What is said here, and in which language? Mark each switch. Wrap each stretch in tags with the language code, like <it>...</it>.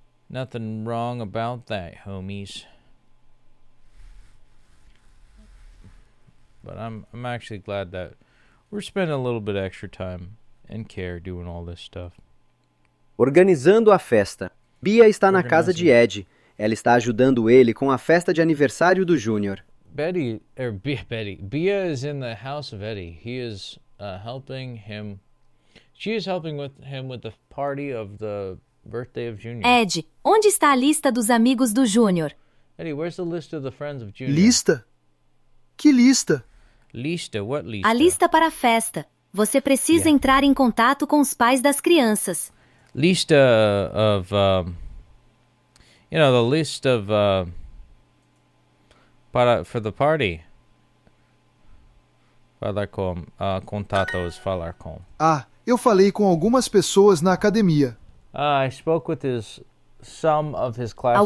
<en>Nothing wrong about that, homies. But I'm actually glad that we're spending a little bit extra time and care doing all this stuff.</en> <pt>Organizando a festa. Bia está na casa de Ed. Ela está ajudando ele com a festa de aniversário do Júnior.</pt> <en>Bia is in the house of Eddie. He is helping him. She is helping him with the party of the birthday of Junior.</en> <pt>Ed, onde está a lista dos amigos do Júnior?</pt> <en>Eddie, where's the list of the friends of Junior?</en> <pt>Lista? Que lista?</pt> <en>Lista? What lista?</en> <pt>A lista para a festa. Você precisa entrar em contato com os pais das crianças.</pt> <en>Lista of, the list of, for the party.</en> <pt>Falar com, contatos, falar com. Ah, eu falei com algumas pessoas na academia.</pt> <en>I spoke with some of his classmates.</en>